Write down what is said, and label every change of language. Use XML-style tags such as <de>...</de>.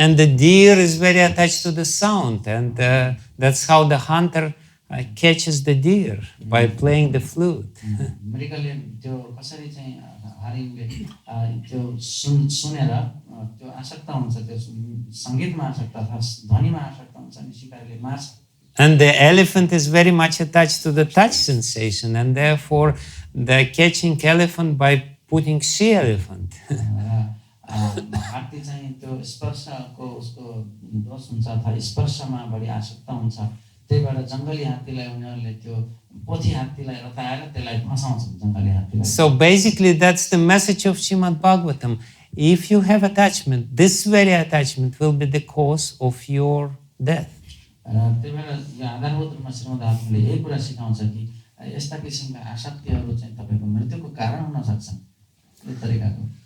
<en>And the deer is very attached to the sound, and that's how the hunter catches the deer by playing the flute.</en> <ne>मृगले त्यो कसरी चाहिँ हरिणले त्यो सुनेर त्यो आसक्त हुन्छ, त्यो संगीतमा आसक्त अथवा ध्वनिमा आसक्त हुन्छ अनि शिकारले मार्छ।</ne> <en>And the elephant is very much attached to the touch sensation, and therefore they're catching elephant by putting she elephant.</en> <ne>हात्ती चाहिँ त्यो स्पर्शको उसको दोष हुन्छ अथवा स्पर्शमा बढी आसक्त हुन्छ, त्यहीबाट जङ्गली हात्तीलाई उनीहरूले त्यो पोथी हात्तीलाई रताएर त्यसलाई फसाउँछन् जङ्गली हात्तीलाई।</ne> <en>So basically that's the message of Srimad-Bhagavatam. If you have attachment, this very attachment will be the cause of your death.</en> <ne>त्यही भएर यो आधारभूत रूपमा श्रीमद्-भागवतमले यही कुरा सिकाउँछ कि यस्ता किसिमका आसक्तिहरू चाहिँ तपाईँको मृत्युको कारण हुन सक्छन् यो तरिकाको।</ne>